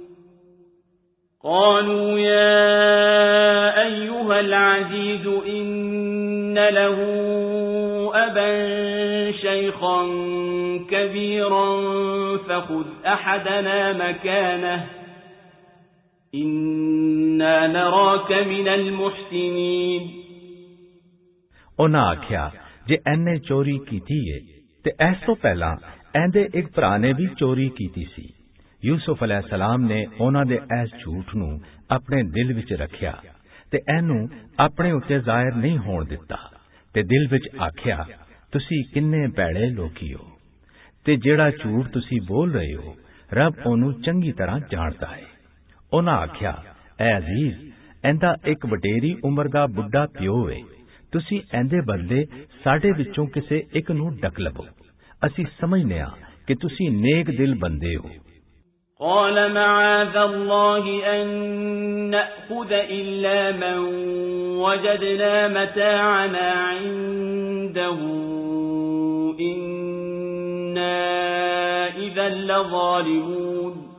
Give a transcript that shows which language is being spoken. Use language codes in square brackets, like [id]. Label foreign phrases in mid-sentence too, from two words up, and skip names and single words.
[ar] قالوا يا أيها العزيز إن له أبا شيخا كبيرا فخذ أحدنا مكانه إنا نراك من المحسنين [pa] ਉਹਨਾਂ ਆਖਿਆ ਜੇ ਐਨੇ ਚੋਰੀ ਕੀਤੀ ਏ ਤੇ ਇਸ ਤੋਂ ਪਹਿਲਾਂ ਇਹਦੇ ਇੱਕ ਭਰਾ ਨੇ ਵੀ ਚੋਰੀ ਕੀਤੀ ਸੀ ਯੂਸੁਫ ਅਲੈਹਿਸਲਾਮ ਨੇ ਉਹਨਾਂ ਦੇ ਇਸ ਝੂਠ ਨੂੰ ਆਪਣੇ ਦਿਲ ਵਿੱਚ ਰੱਖਿਆ ਤੇ ਇਹਨੂੰ ਆਪਣੇ ਉੱਤੇ ਜ਼ਾਹਿਰ ਨਹੀਂ ਹੋਣ ਦਿੱਤਾ ਤੇ ਦਿਲ ਵਿੱਚ ਆਖਿਆ ਤੁਸੀਂ ਕਿੰਨੇ ਭੈੜੇ ਲੋਕੀ ਹੋ ਤੇ ਜਿਹੜਾ ਝੂਠ ਤੁਸੀਂ ਬੋਲ ਰਹੇ ਹੋ ਰੱਬ ਉਹਨੂੰ ਚੰਗੀ ਤਰ੍ਹਾਂ ਜਾਣਦਾ ਹੈ ਉਹਨਾਂ ਆਖਿਆ ਐ ਅਜ਼ੀਜ਼ ਇਹਦਾ ਇੱਕ ਵਡੇਰੀ ਉਮਰ ਦਾ ਬੁੱਢਾ ਪਿਓ ਹੈ ਤੁਸੀਂ ਇਹਦੇ ਬਦਲੇ ਸਾਡੇ ਵਿੱਚੋਂ ਕਿਸੇ ਇੱਕ ਨੂੰ ਡਕ ਲਵੋ ਅਸੀਂ ਸਮਝਨੇ ਆ ਕਿ ਤੁਸੀਂ ਨੇਕ ਦਿਲ ਬੰਦੇ ਹੋ। [ar] قال معاذ الله أن نأخذ إلا من وجدنا متاعنا عنده إنا إذا لظالمون